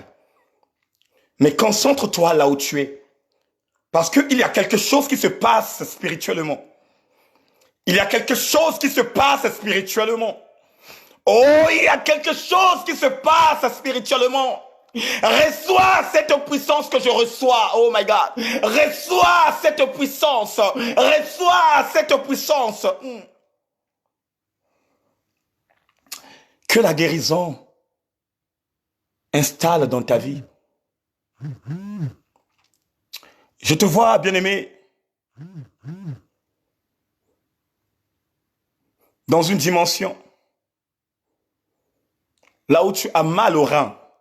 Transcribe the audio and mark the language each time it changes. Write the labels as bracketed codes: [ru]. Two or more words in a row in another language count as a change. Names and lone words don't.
[fr] Mais concentre-toi là où tu es. Parce qu'il y a quelque chose qui se passe spirituellement. Il y a quelque chose qui se passe spirituellement. Oh, il y a quelque chose qui se passe spirituellement. Reçois cette puissance que je reçois. [en] Oh my God. [fr] Reçois cette puissance. Reçois cette puissance. Que la guérison installe dans ta vie. Je te vois, bien-aimé, dans une dimension, là où tu as mal au rein.